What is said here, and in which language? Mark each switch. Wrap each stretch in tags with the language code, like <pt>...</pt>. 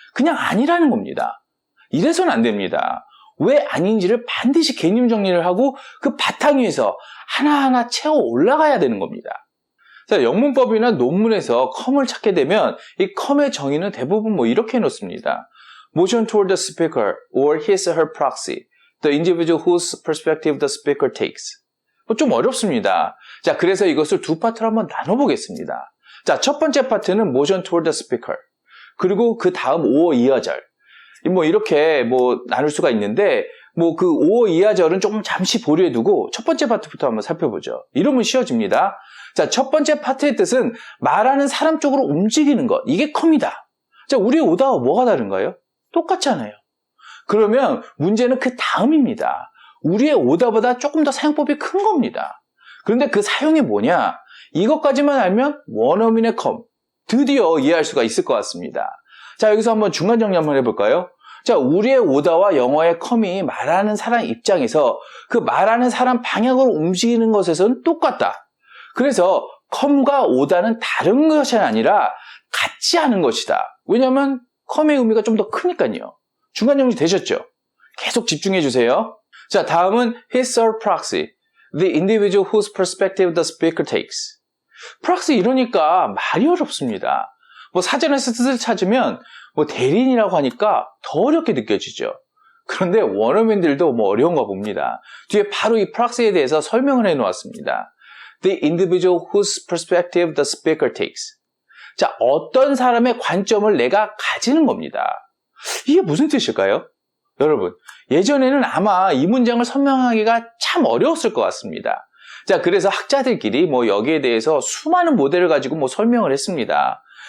<ko>그냥 아니라는 겁니다. 이래서는 안 됩니다. 왜 아닌지를 반드시 개념 정리를 하고 그 바탕 위에서 하나하나 채워 올라가야 되는 겁니다. 자, 영문법이나 논문에서 컴을 찾게 되면 이 컴의 정의는 대부분 이렇게 해놓습니다.</ko> <en>Motion toward the speaker or his or her proxy, the individual whose perspective the speaker takes.</en> <ko>좀 어렵습니다. 자, 그래서 이것을 두 파트로 한번 나눠보겠습니다. 자, 첫 번째 파트는</ko> <en>motion toward the speaker.</en> <ko>그리고 그 다음 5어 이하절. 이렇게 나눌 수가 있는데, 그 5어 이하절은 조금 잠시 보류해 두고 첫 번째 파트부터 한번 살펴보죠. 이러면 쉬워집니다. 자, 첫 번째 파트의 뜻은 말하는 사람 쪽으로 움직이는 것. 이게 컴이다. 자, 우리의 오다와 뭐가 다른가요? 똑같잖아요. 그러면 문제는 그 다음입니다. 우리의 오다보다 조금 더 사용법이 큰 겁니다. 그런데 그 사용이 뭐냐? 이것까지만 알면 원어민의 컴, 드디어 이해할 수가 있을 것 같습니다. 자, 여기서 한번 중간 정리 한번 해볼까요? 자, 우리의 오다와 영어의 컴이 말하는 사람 입장에서 그 말하는 사람 방향으로 움직이는 것에서는 똑같다. 그래서 컴과 오다는 다른 것이 아니라 같지 않은 것이다. 왜냐하면 컴의 의미가 좀 더 크니까요. 중간 정리 되셨죠? 계속 집중해 주세요. 자, 다음은</ko> <en>his or proxy, the individual whose perspective the speaker takes.</en> <ko>proxy 이러니까 말이 어렵습니다. 사전에서 뜻을 찾으면 대리인이라고 하니까 더 어렵게 느껴지죠. 그런데 원어민들도 어려운가 봅니다. 뒤에 바로 이 proxy에 대해서 설명을 해 놓았습니다.</ko> <en>The individual whose perspective the speaker takes.</en> <ko>자, 어떤 사람의 관점을 내가 가지는 겁니다. 이게 무슨 뜻일까요? 여러분, 예전에는 아마 이 문장을 설명하기가 참 어려웠을 것 같습니다. 자, 그래서 학자들끼리 여기에 대해서 수많은 모델을 가지고 설명을 했습니다.</ko>